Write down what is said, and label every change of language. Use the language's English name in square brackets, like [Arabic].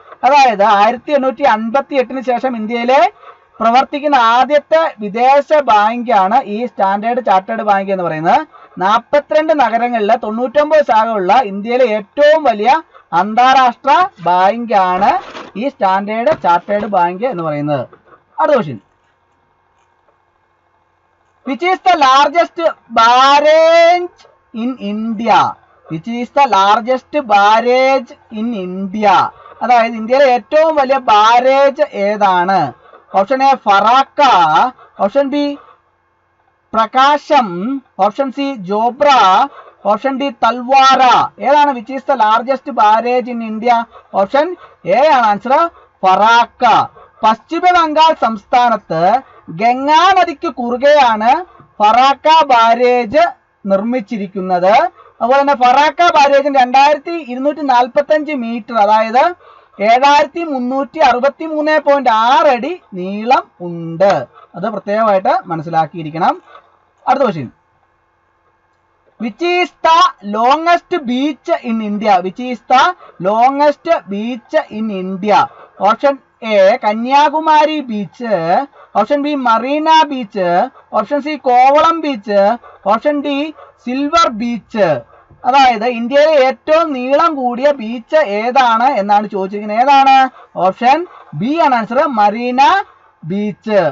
[Malayalam] അതായത് 1858 ശേഷം ഇന്ത്യയിലെ പ്രവർത്തിക്കുന്ന ആദ്യത്തെ വിദേശ ബാങ്കാണ് ഈ സ്റ്റാൻഡേർഡ് ചാർട്ടേഡ് ബാങ്ക് എന്ന് പറയുന്നത്. 42 നഗരങ്ങളിൽ 99 ശാഖകളുള്ള ഇന്ത്യയിലെ ഏറ്റവും വലിയ അന്താരാഷ്ട്ര ബാങ്കാണ് ഈ സ്റ്റാൻഡേർഡ് ചാർട്ടേഡ് ബാങ്ക് എന്ന് പറയുന്നത്. അടുത്ത question. [English] Which is the largest barrage in India? Which is the largest barrage in India? [Malayalam] അതായത് ഇന്ത്യയിലെ ഏറ്റവും വലിയ ബാരേജ് ഏതാണ്? Option A Farakka, option B പ്രകാശം, ഓപ്ഷൻ സി ജോബ്ര, ഓപ്ഷൻ ഡി തൽവാര. ഏതാണ്? [English] Which is the largest barrage in India? [Malayalam] Option A ആണ് answer, Farakka. പശ്ചിമ ബംഗാൾ സംസ്ഥാനത്ത് ഗംഗാ നദിക്ക് കുറുകെയാണ് ഫറാക്ക ബാരേജ് നിർമ്മിച്ചിരിക്കുന്നത്. അതുപോലെ തന്നെ ഫറാക്ക ബാരേജിന് 2245 മീറ്റർ, അതായത് 7363.6 അടി നീളം ഉണ്ട്. അത് പ്രത്യേകമായിട്ട് മനസ്സിലാക്കിയിരിക്കണം. അടുത്ത question. [English] Which is the longest beach in India? Which is the longest beach in India? [Malayalam] Option A Kanyakumari beach, option B Marina beach, option C Kovalam beach, option D silver beach. അതായത് ഇന്ത്യയിലെ ഏറ്റവും നീളം കൂടിയ ബീച്ച് ഏതാണ് എന്നാണ് ചോദിച്ചിരിക്കുന്നത്. ഏതാണ്? ഓപ്ഷൻ ബി ആണ് ആൻസർ, മറീന ബീച്ച്.